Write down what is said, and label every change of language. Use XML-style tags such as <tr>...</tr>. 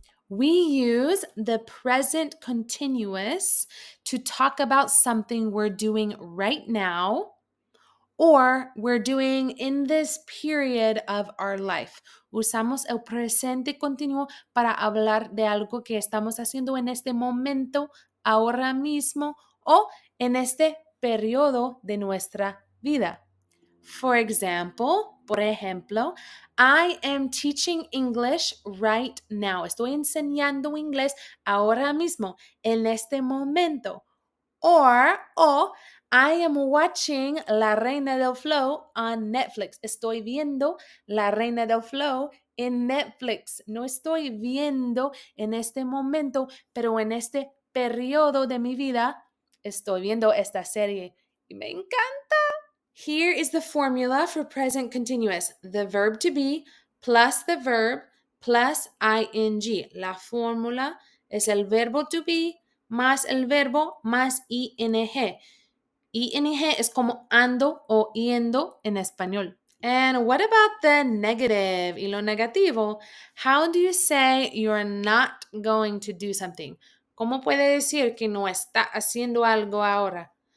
<en>We use the present continuous to talk about something we're doing right now or we're doing in this period of our life.</en> <es>Usamos el presente continuo para hablar de algo que estamos haciendo en este momento, ahora mismo o en este periodo de nuestra vida.</es> <en>For example,</en> <es>por ejemplo,</es> <en>I am teaching English right now.</en> <es>Estoy enseñando inglés ahora mismo, en este momento.</es> <en>O I am watching La Reina del Flow on Netflix.</en> <es>Estoy viendo La Reina del Flow en Netflix. No estoy viendo en este momento, pero en este periodo de mi vida estoy viendo esta serie y me encanta.</es> <en>Here is the formula for present continuous. The verb to be plus the verb plus ing.</en> <es>La fórmula es el verbo to be más el verbo más ing. Ing es como ando o yendo en español.</es> <en>And what about the negative?</en> <es>Y lo negativo,</es> <en>how do you say you're not going to do something?</en> <es>¿Cómo puede decir que no está haciendo algo ahora?</es>